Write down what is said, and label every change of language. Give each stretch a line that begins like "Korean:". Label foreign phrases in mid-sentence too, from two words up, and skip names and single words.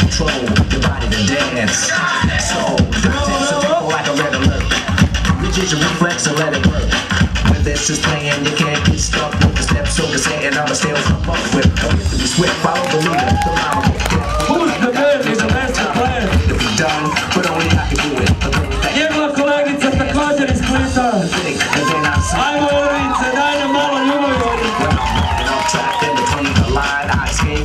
English: Control your body to dance. So tempo like a red alert. Reach your reflex and let it work. When this is playing, you can't get stuck with the steps. So you're saying I'ma still come up with. Don't get to be swift, follow the leader. The rhyme will get Who's the man is the master plan? to be done, but only I can do it.
Croatian: Njegova kolegica također iz Splita. Ajmo Orvice, daj nam malo ljubavi.
English: In between the line, I escape.